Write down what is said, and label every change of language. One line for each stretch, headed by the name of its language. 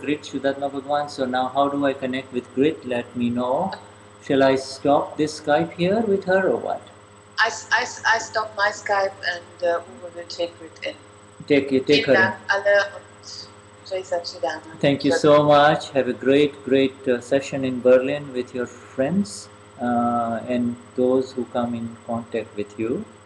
English: Grit Shuddhatma Bhagwan. So now how do I connect with Grit? Let me know. Shall I stop this Skype here with her or what? I stop my Skype and Uwe will take it in. Take her
German: Vielen
English: in.
German: Dank alle und Jai Satchidanand.
English: Thank you so much. Have a great session in Berlin with your friends and those who come in contact with you.